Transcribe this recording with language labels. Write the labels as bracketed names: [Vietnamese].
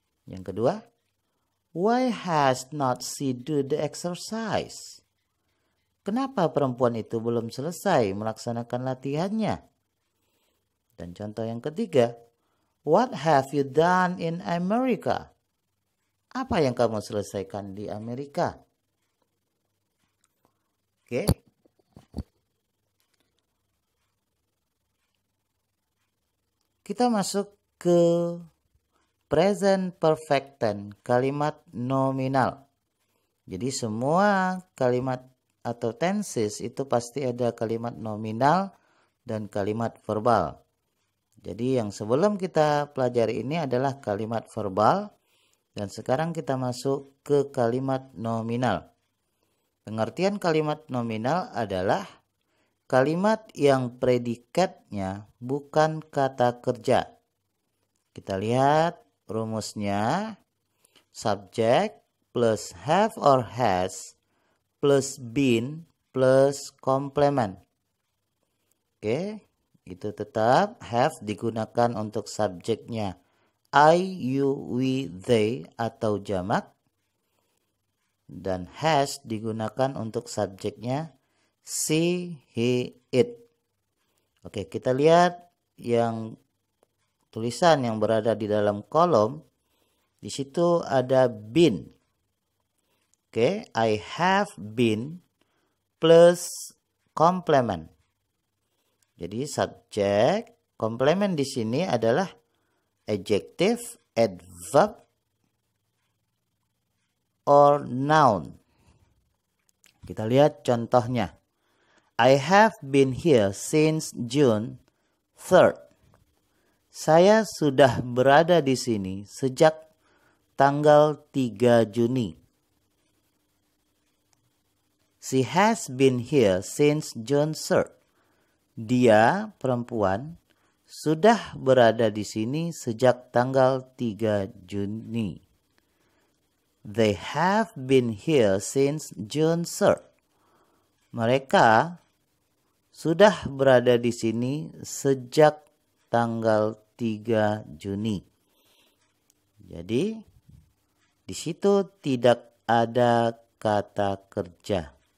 [Indonesian] Yang kedua, [English] why has not she do the exercise? [Indonesian] Kenapa perempuan itu belum selesai melaksanakan latihannya? Dan contoh yang ketiga, [English] what have you done in America? [Indonesian] Apa yang kamu selesaikan di Amerika? Oke. Kita masuk ke present perfect tense, kalimat nominal. Jadi semua kalimat atau tenses itu pasti ada kalimat nominal dan kalimat verbal. Jadi yang sebelum kita pelajari ini adalah kalimat verbal. Dan sekarang kita masuk ke kalimat nominal. Pengertian kalimat nominal adalah kalimat yang predikatnya bukan kata kerja. Kita lihat rumusnya. [English] Subject plus have or has plus been plus complement. [Indonesian] Oke, itu tetap have digunakan untuk subjeknya. [English] I, you, we, they [Indonesian] atau jamak. Dan has digunakan untuk subjeknya she, he, it. Oke, kita lihat yang tulisan yang berada di dalam kolom. Di situ ada been. [English] Oke, I have been plus complement. [Indonesian] Jadi subjek, complement di sini adalah [English] adjective, adverb, or noun. [Indonesian] Kita lihat contohnya. [English] I have been here since June 3rd. [Indonesian] Saya sudah berada di sini sejak tanggal 3 Juni. [English] She has been here since June 3rd. [Indonesian] Dia, perempuan, sudah berada di sini sejak tanggal 3 Juni. [English] They have been here since June 3rd. [Indonesian] Mereka sudah berada di sini sejak tanggal 3 Juni. Jadi, di situ tidak ada kata kerja.